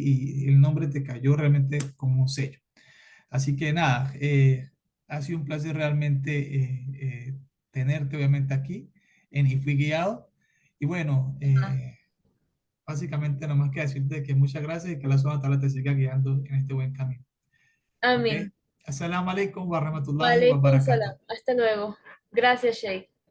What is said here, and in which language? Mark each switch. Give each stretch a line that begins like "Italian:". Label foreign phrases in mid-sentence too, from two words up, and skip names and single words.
Spanish: Y el nombre te cayó realmente como un sello. Así que nada, ha sido un placer realmente tenerte obviamente aquí en Y Fui Guiado. Y bueno, básicamente, nada más que decirte que muchas gracias y que la zona tabla te siga guiando en este buen camino. ¿Ok? Amén.
Arabic: السلام عليكم ورحمة الله و وعليكم السلام. barakatuh.
Spanish: Hasta luego. Gracias, Sheikh.